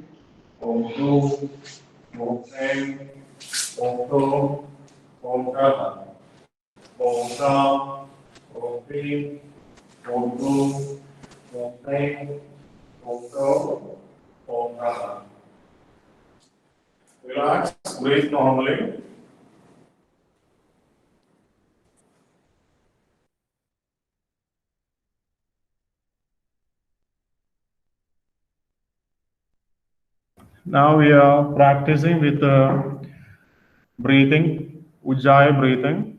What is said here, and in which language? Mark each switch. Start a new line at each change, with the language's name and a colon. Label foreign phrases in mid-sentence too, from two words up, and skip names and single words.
Sanskrit: Om Rum. Om Hrim. Om Rom. Om Ram. Om Ram. Om Hrim. Om Rum. Om Hrim. Om Rom. Om Ram.
English: Relax, breathe normally. Now we are practicing with breathing, Ujjayi breathing.